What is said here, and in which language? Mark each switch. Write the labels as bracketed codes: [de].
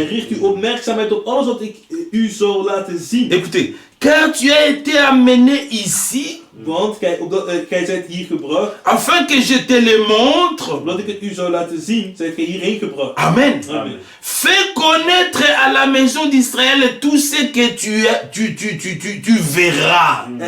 [nl] En richt uw opmerkzaamheid op alles wat ik u zal laten zien. [fr] Écoutez, car tu as été amené ici, [nl] Want gij zijt hier gebracht. [fr] afin que je te le montre. [nl] Omdat ik het u zou laten zien, zijt gij hierheen gebracht. Amen. Amen. [fr] Fais connaître à la maison d'Israël tout ce que tu verras.